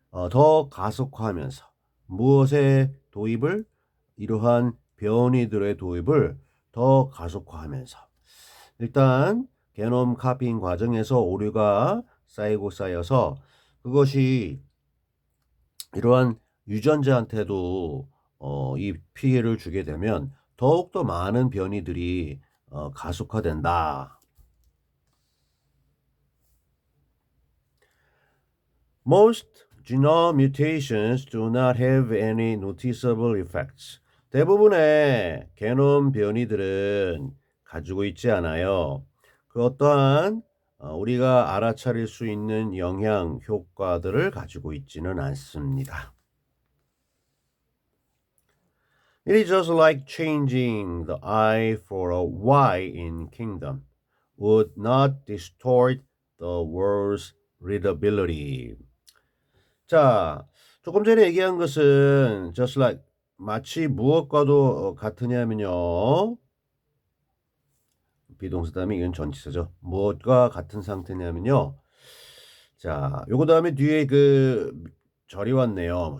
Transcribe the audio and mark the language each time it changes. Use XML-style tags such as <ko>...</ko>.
<ko>더 가속화하면서 무엇의 도입을 이러한 변이들의 도입을 더 가속화하면서 일단 게놈 카피잉 과정에서 오류가 쌓이고 쌓여서 그것이 이러한 유전자한테도 이 피해를 주게 되면 더욱더 많은 변이들이 가속화된다.</ko> <en>Most genome mutations do not have any noticeable effects.</en> <ko>대부분의 게놈 변이들은 가지고 있지 않아요. 그 어떠한 우리가 알아차릴 수 있는 영향 효과들을 가지고 있지는 않습니다.</ko> <en>It is just like changing the I for a Y in kingdom would not distort the world's readability.</en> <ko>자, 조금 전에 얘기한 것은</ko> <en>just like</en> <ko>마치 무엇과도 같으냐면요. 비동사 다음에 이건 전치사죠. 무엇과 같은 상태냐면요. 자, 요거 다음에 뒤에 그 절이 왔네요.</ko>